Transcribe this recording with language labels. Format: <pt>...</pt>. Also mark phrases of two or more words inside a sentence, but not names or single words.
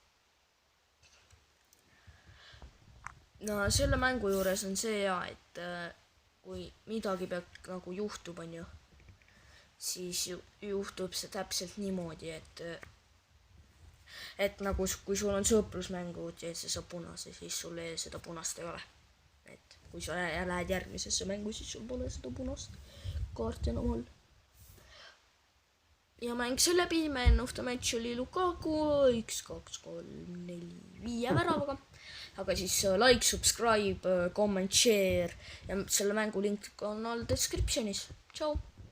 <et>No selle mängu juures on see hea, et kui midagi peab nagu juhtub, on ju, siis juhtub see täpselt niimoodi, et nagu kui sul on sõprusmängud ja see saab punase, siis sul seda punast ei ole. Et kui sa lähed järgmisesse mängu, siis sul pole seda punast kaarti enam all. Ja mäng see läbi,</et> <en>man of the match</en> <et>oli Lukaku 1, 2, 3, 4, 5 väravaga. Aga siis</et> <en>like, subscribe, comment, share</en> <et>ja selle mängu link on all description'is. Tšau!</et>